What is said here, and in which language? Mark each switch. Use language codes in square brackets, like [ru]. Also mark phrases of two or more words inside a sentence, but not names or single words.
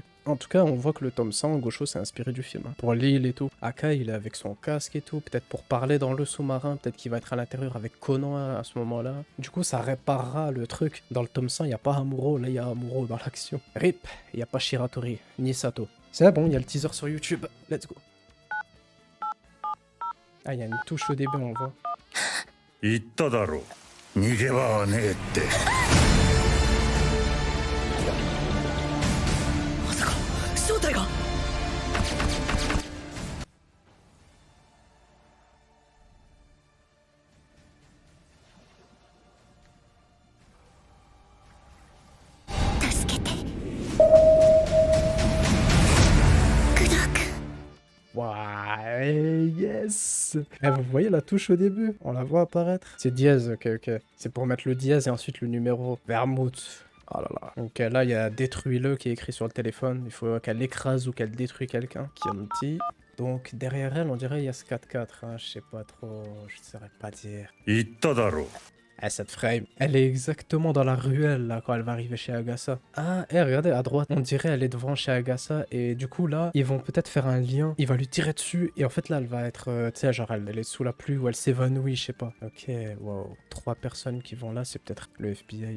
[fr] En tout cas, on voit que le tome 100, Gosho s'est inspiré du film. Hein. Pour l'île et tout. Akai, il est avec son casque et tout. Peut-être pour parler dans le sous-marin. Peut-être qu'il va être à l'intérieur avec Conan à ce moment-là. Du coup, ça réparera le truc. Dans le tome 100, il n'y a pas Amuro. Là, il y a Amuro dans l'action. RIP, il n'y a pas Shiratori, ni Sato. C'est bon, il y a le teaser sur YouTube. [en] Let's go. [fr] Ah, il y a une touche au début, on voit. [ja] 言っただろう逃げ場はねえって。まさか正体が。助けて。 [fr] Ouais, yes. Eh, vous voyez la touche au début? On la voit apparaître. C'est dièse, ok, ok. C'est pour mettre le dièse et ensuite le numéro. Vermouth. Oh là là. Donc là, il y a détruis-le qui est écrit sur le téléphone. Il faut qu'elle écrase ou qu'elle détruit quelqu'un. Chianti. Donc derrière elle, on dirait il y a ce 4-4. Hein. Je sais pas trop. Je ne saurais pas dire. [ja] 言っただろう [fr] Ah, cette frame, elle est exactement dans la ruelle là quand elle va arriver chez Agasa. Ah, regardez à droite, on dirait elle est devant chez Agasa et du coup là, ils vont peut-être faire un lien. Il va lui tirer dessus et en fait là, elle va être, tu sais, genre elle est sous la pluie ou elle s'évanouit, je sais pas. Ok, wow. 3 personnes qui vont là, c'est peut-être le FBI.